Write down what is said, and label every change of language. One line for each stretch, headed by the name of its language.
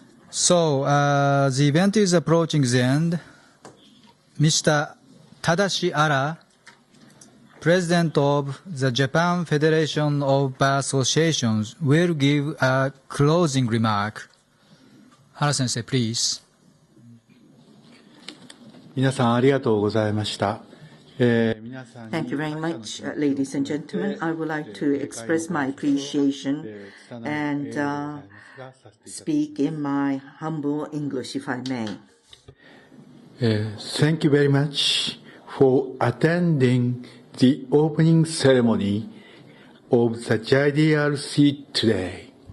English: So, the event is approaching the end. Mr. Tadashi Ara, President of the Japan Federation of Bar Associations, will give a closing remark. Hara Sensei, please.
Japanese: 皆さんありがとうございました。
English: Thank you very much, ladies and gentlemen. I would like to express my appreciation and speak in my humble English, if I may. Thank you very much for attending the opening ceremony of the JIDRC today.